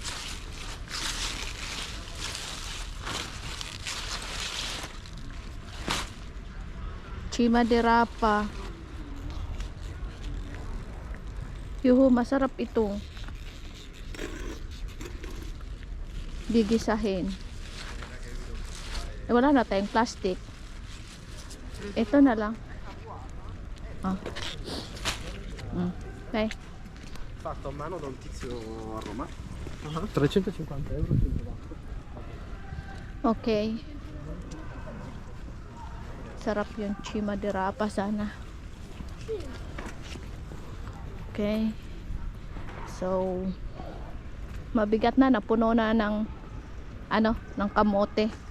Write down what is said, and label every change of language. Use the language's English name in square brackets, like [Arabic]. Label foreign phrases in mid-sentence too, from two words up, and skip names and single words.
[Filipino] Chima de Rapa. Yuhu, masarap ito. Gigisahin. Wala na tayong plastic. Ito na lang. Oh. Okay. [Italian] Fatto a mano da un tizio a Roma. 350 euro. [Filipino] Okay. Sarap yung Chima de Rapa sana. Okay. So, mabigat na, napuno na ng ng kamote.